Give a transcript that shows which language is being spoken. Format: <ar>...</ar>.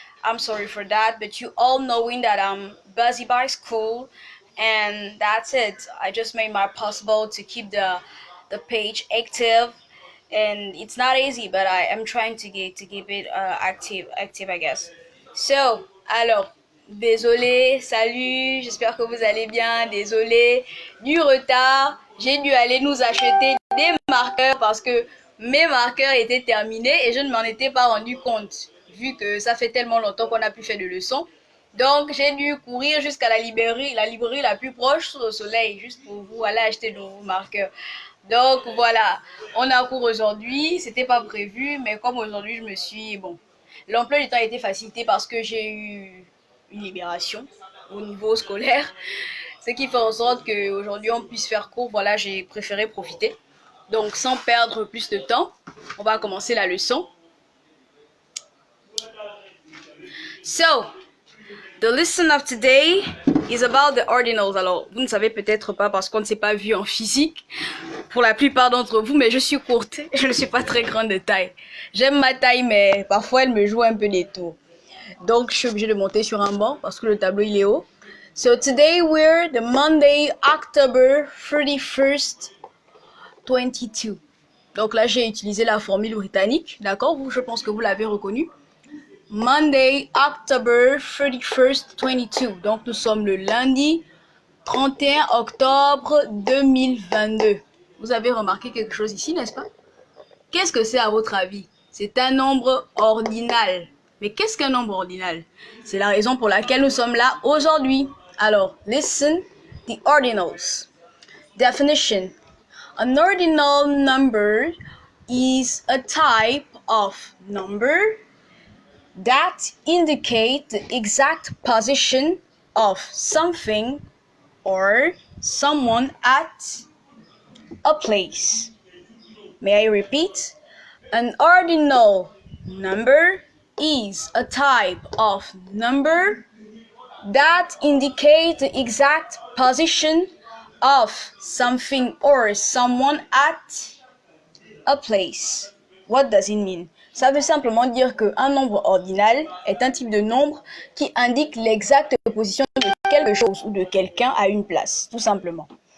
<en>I'm sorry for that, but you all knowing that I'm busy by school, and that's it. I just made my possible to keep the page active, and it's not easy, but I am trying to keep it active, I guess.</en> <fr>So, alors, désolé, salut, j'espère que vous allez bien, désolé du retard. J'ai dû aller nous acheter des marqueurs parce que mes marqueurs étaient terminés et je ne m'en étais pas rendu compte, vu que ça fait tellement longtemps qu'on n'a plus fait de leçons. Donc, j'ai dû courir jusqu'à la librairie la plus proche sous le soleil, juste pour vous aller acheter de nouveaux marqueurs. Donc, voilà, on a cours aujourd'hui, c'était pas prévu, mais comme aujourd'hui, je me suis, bon, l'emploi du temps a été facilité parce que j'ai eu une libération au niveau scolaire, ce qui fait en sorte qu'aujourd'hui on puisse faire cours. Voilà, j'ai préféré profiter. Donc, sans perdre plus de temps, on va commencer la leçon.</fr> <en>So, the lesson of today is about the ordinals.</en> <fr>Alors, vous ne savez peut-être pas parce qu'on ne s'est pas vu en physique pour la plupart d'entre vous, mais je suis courte, je ne suis pas très grande de taille. J'aime ma taille, mais parfois elle me joue un peu des tours. Donc, je suis obligée de monter sur un banc parce que le tableau il est haut.</fr> <en>So today we're the Monday, October 31st, 22.</en> <fr>Donc là, j'ai utilisé la formule britannique, d'accord? Je pense que vous l'avez reconnu.</fr> <en>Monday, October 31st, 22.</en> <fr>Donc nous sommes le lundi 31 octobre 2022. Vous avez remarqué quelque chose ici, n'est-ce pas? Qu'est-ce que c'est à votre avis? C'est un nombre ordinal. Mais qu'est-ce qu'un nombre ordinal? C'est la raison pour laquelle nous sommes là aujourd'hui.</fr> <en>Alors, listen, the ordinals. Definition. An ordinal number is a type of number that indicate the exact position of something or someone at a place. May I repeat? An ordinal number is a type of number that indicate the exact position of something or someone at a place. What does it mean?</en> <fr>Ça veut simplement dire qu'un nombre ordinal est un type de nombre qui indique l'exacte position de quelque chose ou de quelqu'un à une place, tout simplement.</fr>